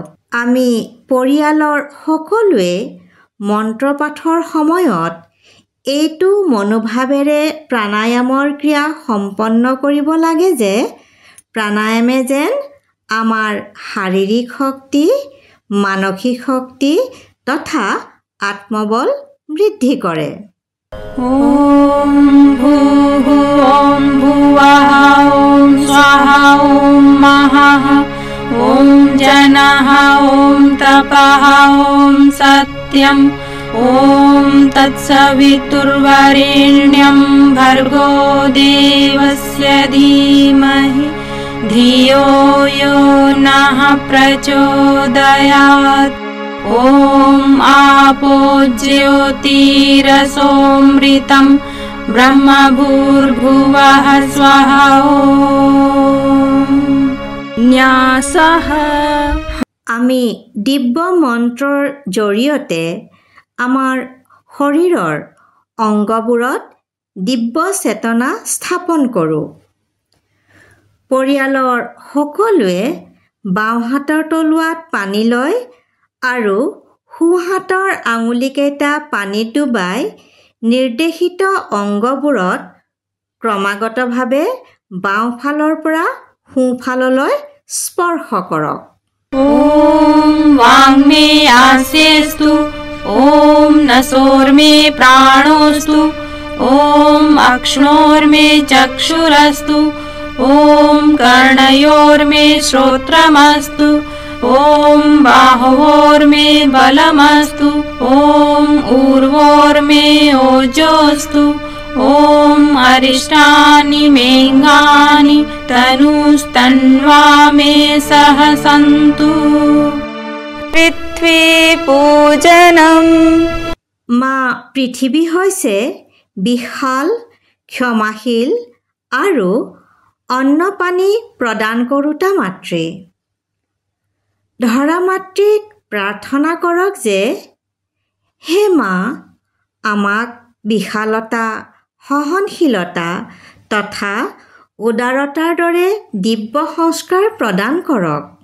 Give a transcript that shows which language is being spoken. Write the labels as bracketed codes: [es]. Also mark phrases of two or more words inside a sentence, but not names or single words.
[as] আমি পৰিয়ালৰ সকলোৱে মন্ত্ৰপাঠৰ সময়ত এইটো মনোভাৱেৰে প্ৰাণায়ামৰ ক্ৰিয়া সম্পন্ন কৰিব লাগে যে প্ৰাণায়ামে যেন আমাৰ শাৰীৰিক শক্তি, মানসিক শক্তি তথা আত্মবল বৃদ্ধি কৰে। [sa] ॐ भूः ॐ भुवः ॐ स्वः ॐ महः ॐ जनः ॐ तपः ॐ सत्यम् ॐ तत्सवितुर्वरेण्यं भर्गो देवस्य धीमहि धियो यो नः प्रचोदयात्। ॐ आपो ज्योतिरसोऽमृतं ब्रह्मभूर्भुवः स्वः। ॐ न्यासः। [as] আমি দিব্য মন্ত্ৰৰ জৰিয়তে আমাৰ শৰীৰৰ অংগবোৰত দিব্য চেতনা স্থাপন কৰোঁ। পৰিয়ালৰ সকলোৱে বাওঁ হাতৰ তলুৱাত পানী লয় আৰু সোঁহাতৰ আঙুলিকেইটা পানীত ডুবাই নিৰ্দেশিত অংগবোৰত ক্ৰমাগতভাৱে বাওঁফালৰ পৰা সোঁফাললৈ স্পৰ্শ কৰক। [sa] ॐ वाङ्मे आस्येस्तु ॐ नसोर्मे प्राणोस्तु ॐ अक्ष्णोर्मे चक्षुरस्तु ॐ कर्णयोर्मे श्रोत्रमस्तु ॐ बाहोर्मे बलमस्तु ॐ ऊर्वोर्मे ओजोस्तु ॐ अरिष्टानि मेऽङ्गानि तनुस्तन्वा मे सह सन्तु। पृथ्वी पूजनम। [as] মা পৃথিৱী হৈছে বিশাল, ক্ষমাশীল আৰু অন্ন পানী প্ৰদান কৰোতা মাতৃ। ধৰা মাতৃক প্ৰাৰ্থনা কৰক যে হে মা, আমাক বিশালতা, সহনশীলতা তথা উদাৰতাৰ দৰে দিব্য সংস্কাৰ প্ৰদান কৰক।